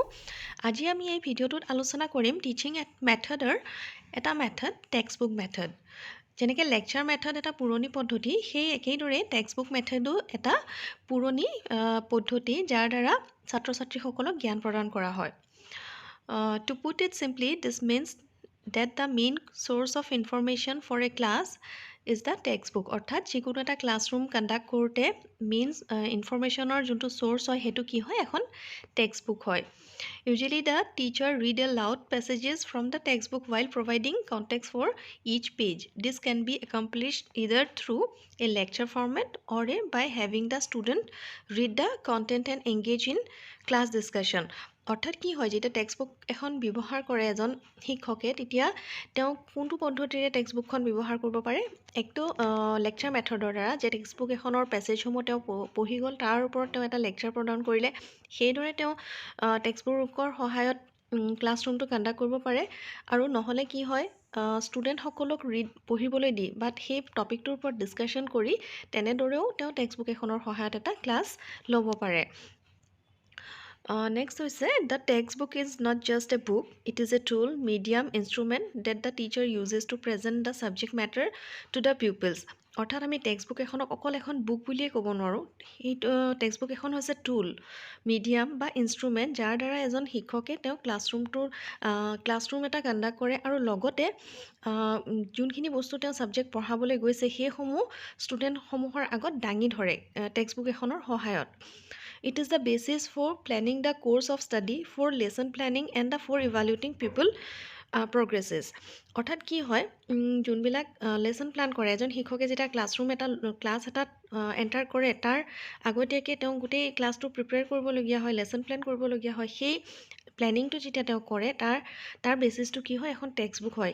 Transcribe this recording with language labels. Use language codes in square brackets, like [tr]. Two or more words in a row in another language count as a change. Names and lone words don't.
[as] আজি আমি এই ভিডিঅ'টোত আলোচনা কৰিম [en] teaching methodৰ [as] এটা মেথড, [en] textbook method. [as] যেনেকৈ [en] lecture method [as] এটা পুৰণি পদ্ধতি, সেই একেইদৰে [en] textbook methodো [as] এটা পুৰণি পদ্ধতি, যাৰ দ্বাৰা ছাত্ৰ ছাত্ৰীসকলক জ্ঞান প্ৰদান কৰা হয়। [en] To put it simply, this means that the main source of information for a class is the textbook. [as] অৰ্থাৎ যিকোনো এটা [en] classroom conduct [as] কৰোঁতে [en] main informationৰ [as] যোনটো চ'ৰ্চ হয় সেইটো কি হয়, এখন টেক্সটবুক হয়। [en] Usually the teacher read aloud passages from the textbook while providing context for each page. This can be accomplished either through a lecture format or by having the student read the content and engage in class discussion. [as] অৰ্থাৎ কি হয়, যেতিয়া টেক্সটবুক এখন ব্যৱহাৰ কৰে এজন শিক্ষকে, তেতিয়া তেওঁ কোনটো পদ্ধতিৰে টেক্সটবুকখন ব্যৱহাৰ কৰিব পাৰে? একটো [en] lecture methodৰ [as] দ্বাৰা, যে টেক্সটবুক এখনৰ পেছেজসমূহ তেওঁ পঢ়ি গ'ল, তাৰ ওপৰত তেওঁ এটা লেকচাৰ প্ৰদান কৰিলে। সেইদৰে তেওঁ টেক্সটবুকৰ সহায়ত [en] classroomটো conduct [as] কৰিব পাৰে। আৰু নহ'লে কি হয়, ষ্টুডেণ্টসকলক পঢ়িবলৈ দি বা সেই টপিকটোৰ ওপৰত ডিছকাশ্যন কৰি তেনেদৰেও তেওঁ টেক্সটবুক এখনৰ সহায়ত এটা ক্লাছ ল'ব পাৰে। [en] Next we say the textbook is not just a book, it is a tool, medium, instrument that the teacher uses to present the subject matter to the pupils. [as] অৰ্থাৎ আমি টেক্সটবুক এখনক অকল এখন বুক বুলিয়ে ক'ব নোৱাৰোঁ। সেইটো টেক্সটবুক এখন হৈছে [en] tool, medium [as] বা ইনষ্ট্ৰুমেণ্ট, যাৰ দ্বাৰা এজন শিক্ষকে তেওঁ ক্লাছৰুম এটা কণ্ডাক্ট কৰে আৰু লগতে যোনখিনি বস্তু তেওঁ ছাবজেক্ট পঢ়াবলৈ গৈছে সেইসমূহ ষ্টুডেণ্টসমূহৰ আগত দাঙি ধৰে টেক্সটবুক এখনৰ সহায়ত। [en] It is the basis for planning the course of study, for lesson planning and for evaluating people progresses. [as] অৰ্থাৎ কি হয়, যোনবিলাক [en] lesson plan [as] কৰে, এজন শিক্ষকে যেতিয়া ক্লাছ এটাত এণ্টাৰ কৰে, তাৰ আগতীয়াকৈ তেওঁ গোটেই ক্লাছটো প্ৰিপেয়াৰ কৰিবলগীয়া হয়, [en] lesson plan [as] কৰিবলগীয়া হয়। সেই প্লেনিংটো যেতিয়া তেওঁ কৰে, তাৰ বেচিছটো কি হয়, এখন টেক্সটবুক হয়।